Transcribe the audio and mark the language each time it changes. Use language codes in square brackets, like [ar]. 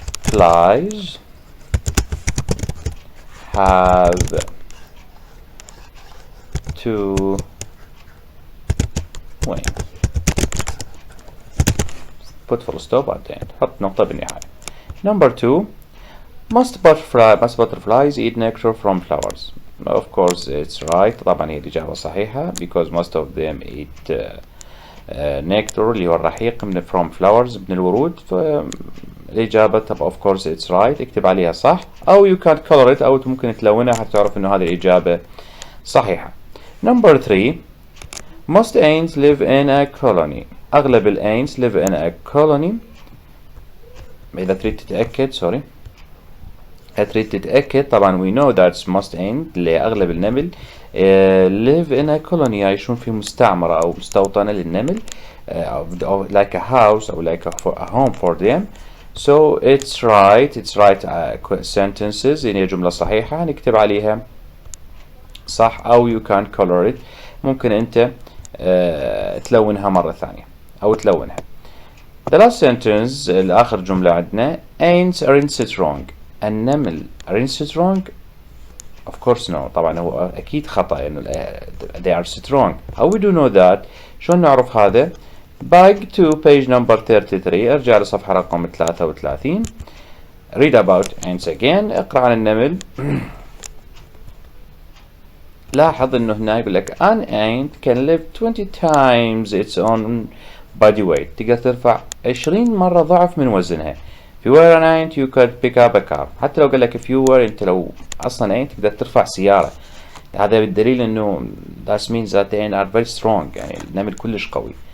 [en] Flies have 2 wings. put full stop at the end. [ar] حط نقطة بالنهاية. [en] Number 2. Most butterflies eat nectar from flowers. Of course it's right. [ar] طبعا هي الإجابة صحيحة [en] because most of them eat nectar [ar] اللي هو الرحيق من [en] from flowers [ar] من الورود. [en] فالإجابة of course it's right. [ar] اكتب عليها صح أو [en] you can color it [ar] أو ممكن تلونها حتى تعرف إنه هذه الإجابة صحيحة. [en] Number 3. Most ants live in a colony. أغلب ants live in a colony. [ar] إذا تريد تتأكد تريد تتأكد طبعا [en] we know that most ants [ar] اللي أغلب النمل [en] live in a colony [ar] يعيشون في مستعمرة أو مستوطنة للنمل [en] like a house أو like a home for them. So it's right sentences [ar] يعني جملة صحيحة نكتب عليها صح أو [en] you can color it. [ar] ممكن أنت تلونها مرة ثانية أو تلونها. [en] The last sentence [ar] الآخر جملة عندنا [en] ants aren't strong. النمل aren't strong. Of course no. [ar] طبعا هو أكيد خطأ إنه [en] they are strong. How we do know that? [ar] شلون نعرف هذا؟ [en] Back to page number 33. [ar] ارجع لصفحة رقم 33. [en] Read about ants again. [ar] اقرأ عن النمل. لاحظ إنه هنا يقول لك [en] an ant can live 20 times its own body weight. [ar] تقدر ترفع 20 مرة ضعف من وزنها. [en] If you were an ant you could pick up a car. [ar] حتى لو قال لك [en] if you were [ar] انت لو اصلا ant تقدر ترفع سيارة. هذا بالدليل انه [en] that means that the ants are very strong [ar] يعني النمل كلش قوي.